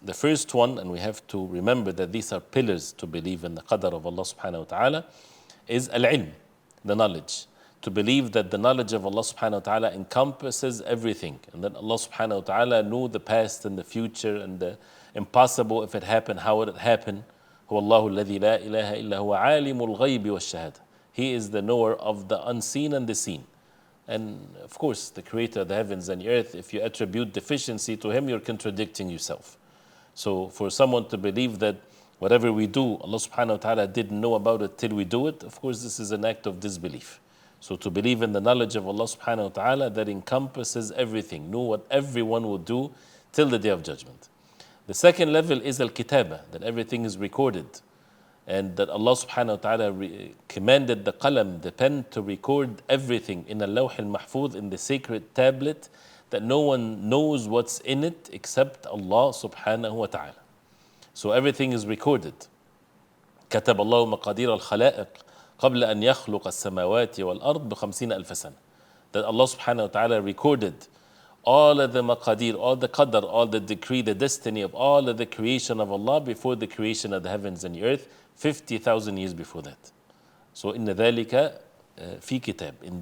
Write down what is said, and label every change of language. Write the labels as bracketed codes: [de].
[en] The first one, and we have to remember that these are pillars to believe in the Qadr of Allah subhanahu wa ta'ala, is Al-Ilm, the knowledge. To believe that the knowledge of Allah subhanahu wa ta'ala encompasses everything, and that Allah subhanahu wa ta'ala knew the past and the future and the impossible, if it happened, how would it happen. [ar] هو الله الذي لا إله إلا هو عالم الغيب والشهادة. [en] He is the knower of the unseen and the seen. And of course, the creator of the heavens and the earth, if you attribute deficiency to him, you're contradicting yourself. So for someone to believe that whatever we do, Allah subhanahu wa ta'ala didn't know about it till we do it, of course this is an act of disbelief. So to believe in the knowledge of Allah subhanahu wa ta'ala that encompasses everything, know what everyone will do till the day of judgment. The second level is al-kitaba, that everything is recorded, and that Allah subhanahu wa ta'ala commanded the qalam, the pen, to record everything in al-lawh al-mahfuz, in the sacred tablet, that no one knows what's in it except Allah subhanahu wa ta'ala. So everything is recorded. [ar] كتب الله مقادير الخلائق قبل أن يخلق السماوات والأرض ب50,000 سنة. [en] That Allah subhanahu wa ta'ala recorded all of the maqadir, all the qadr, all the decree, the destiny of all of the creation of Allah before the creation of the heavens and the earth, 50,000 years before that. [ar] So إن ذلك في كتاب.